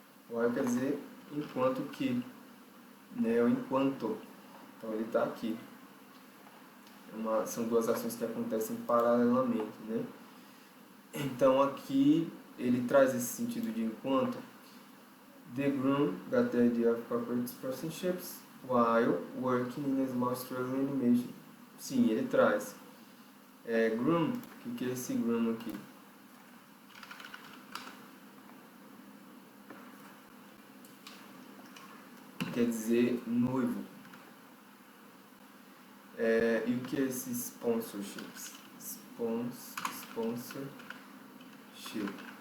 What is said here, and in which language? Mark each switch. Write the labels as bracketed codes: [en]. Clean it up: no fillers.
[pt] While quer dizer enquanto que, né? Ou enquanto. Então ele está aqui. São duas ações que acontecem paralelamente, né? Então aqui ele traz esse sentido de enquanto. [en] The groom got the idea of corporate sponsorships while working in a small struggling animation. [pt] Sim, ele traz. Groom, o que é esse groom aqui? Quer dizer noivo. E o que é esse sponsorships? Sponsorship.